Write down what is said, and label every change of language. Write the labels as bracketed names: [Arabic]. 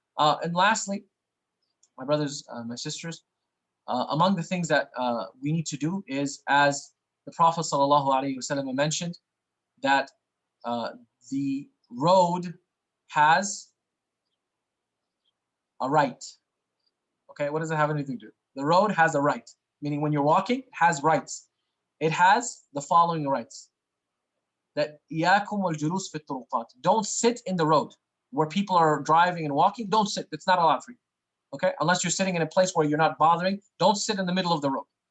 [English] And lastly, my brothers, my sisters, among the things that we need to do is, as the Prophet ﷺ mentioned, that the road has a right. Okay, what does it have anything to do? The road has a right, meaning when you're walking, it has rights. It has the following rights. That [Arabic] إياكم والجلوس في الطرقات. [English] Don't sit in the road where people are driving and walking. Don't sit. It's not allowed for you. Okay, unless you're sitting in a place where you're not bothering. Don't sit in the middle of the road.